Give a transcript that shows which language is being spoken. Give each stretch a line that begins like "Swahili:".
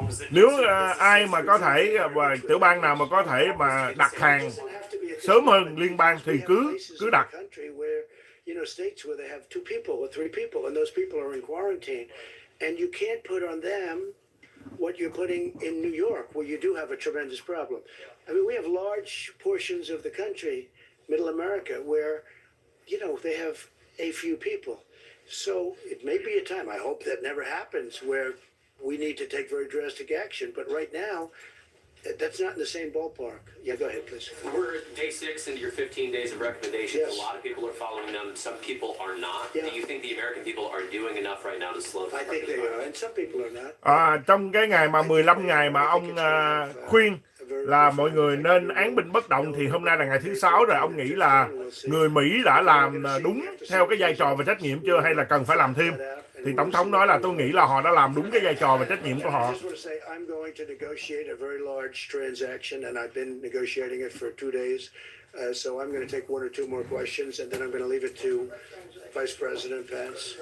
Vietnamese: Nếu ai mà có thể và tiểu bang nào mà có thể mà đặt hàng sớm hơn liên bang thì cứ đặt.
English: States where they have 2 people or 3 people, and those people are in quarantine, and you can't put on them what you're putting in New York, where you do have a tremendous problem. I mean, we have large portions of the country, Middle America, where you know, they have a few people. So it may be a time, I hope that never happens, where we need to take very drastic action. But right now, that's not in the same ballpark. Yeah, go ahead, please. We're day 6 into your 15 days of recommendations. Yes. A lot of people are following them. Some people are not. Yeah. Do you think the American people are doing enough right now to slow the I think they coronavirus? are, and some people are not.
Vietnamese: Trong cái ngày mà 15 ngày mà ông khuyên là mọi người nên án binh bất động thì hôm nay là ngày thứ 6 rồi, ông nghĩ là người Mỹ đã làm đúng theo cái vai trò và trách nhiệm chưa hay là cần phải làm thêm? Thì Tổng thống nói là tôi nghĩ là họ đã làm đúng cái vai trò và trách nhiệm của họ.
English: I just want to say I'm going to negotiate a very large transaction, and I've been negotiating it for 2 days. So I'm going to take one or two more questions, and then I'm going to leave it to Vice President Pence.